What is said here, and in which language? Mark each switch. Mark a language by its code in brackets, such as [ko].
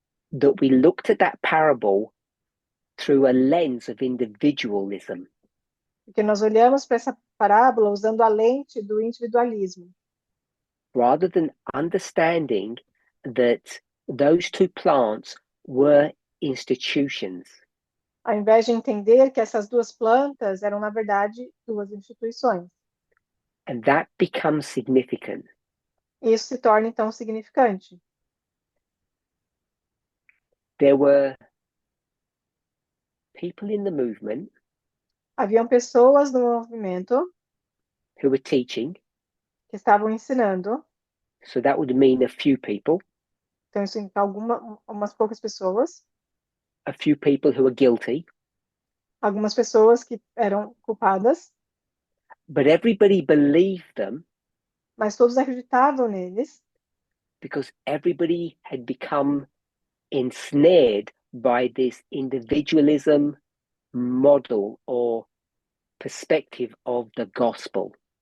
[en] That we looked at that parable through a lens of individualism. [pt] Porque nós olhamos para essa parábola usando a lente do individualismo, [en] rather than understanding that those two plants were institutions. [pt] ao invés de entender que essas duas plantas eram, na verdade, duas instituições. [en] And that becomes significant. [pt] Isso se torna, então, significante. [en] There were people in the movement [pt] Haviam pessoas no movimento [en] who were teaching, [pt] que estavam ensinando, [en] so that would mean a few people, [pt] então isso em umas poucas pessoas, [en] a few people who were guilty, [pt] algumas pessoas que eram culpadas, [en] but everybody believed them [pt] mas todos acreditavam neles, [en] because everybody had become ensnared by this individualism model or perspective of the gospel.